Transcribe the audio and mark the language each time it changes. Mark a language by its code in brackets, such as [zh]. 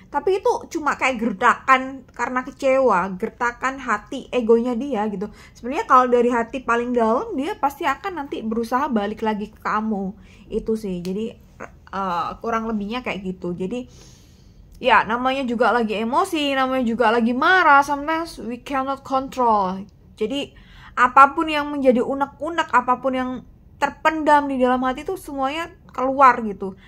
[id] Tapi itu cuma kayak gertakan karena kecewa, gertakan hati egonya dia gitu. Sebenarnya kalau dari hati paling dalam, dia pasti akan nanti berusaha balik lagi ke kamu. Itu sih. Jadi kurang lebihnya kayak gitu. Jadi ya namanya juga lagi emosi, namanya juga lagi marah. [en] Sometimes we cannot control. [id] Jadi apapun yang menjadi unek-unek, apapun yang terpendam di dalam hati itu semuanya keluar gitu.